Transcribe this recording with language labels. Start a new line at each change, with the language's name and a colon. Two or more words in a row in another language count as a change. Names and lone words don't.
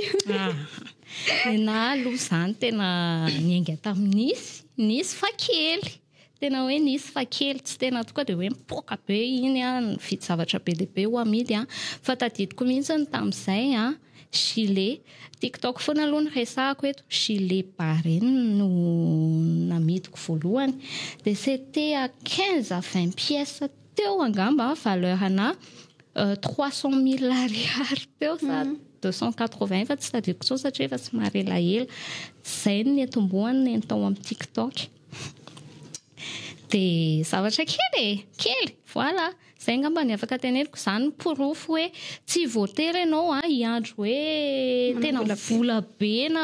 Malagasy: na aloha zany tena niainga tamin'ny nisy fa kely tena hoe nisy fa kely tsy tena tokoa dia hoe mipoaka be iny ny vidy zavatra be dia be ho amidy fa tadidiko mihitsy ny tamin'izay gilet TikTok foana aloha ny resahako eto gilet barène no namidiko voalohany dia
French: c'était à 15 à 20 pièces
Malagasy: teo angamba valeur-na 300 000 ariary teo sa 280 fa tsy tadidiko tsao satria efa tsy mary elaela zay ny atombohany ny atao amin'ny TikTok dia zavatra kely voilà zay ngamba ny afaka teneniko zany porofo hoe tsy voatery ianao hiandro hoe tena vola be na